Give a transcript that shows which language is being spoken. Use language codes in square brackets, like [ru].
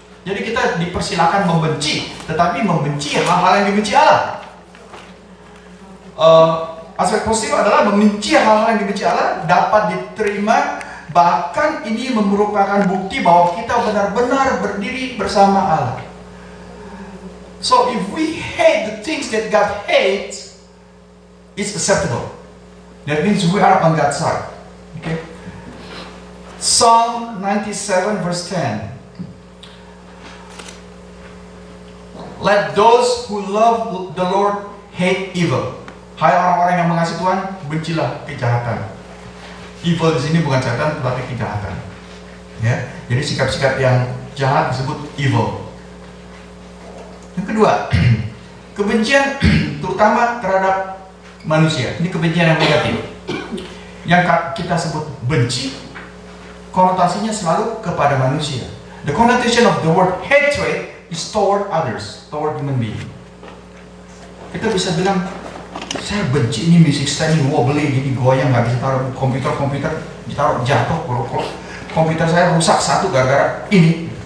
[id] Jadi kita dipersilakan membenci, tetapi membenci hal-hal yang dibenci Allah. Aspek positif adalah membenci hal-hal yang dibenci Allah dapat diterima, bahkan ini merupakan bukti bahwa kita benar-benar berdiri bersama Allah. [en] So if we hate the things that God hates, it's acceptable. That means we are on God's side. Okay? Psalm 97 verse 10. Let those who love the Lord hate evil. [id] Hai orang-orang yang mengasihi Tuhan, bencilah kejahatan. Evil di sini bukan setan, tetapi kejahatan. Ya, jadi sikap-sikap yang jahat disebut evil. Yang kedua, kebencian terutama terhadap manusia. Ini kebencian yang negatif. Yang kita sebut benci, konotasinya selalu kepada manusia. [en] The connotation of the word hatred is toward others, toward human being. [id] Kita bisa bilang, saya benci ini musik saya ini wobbly, jadi goyang, nggak bisa taruh komputer ditaruh jatuh, kalau komputer saya rusak satu gara-gara ini.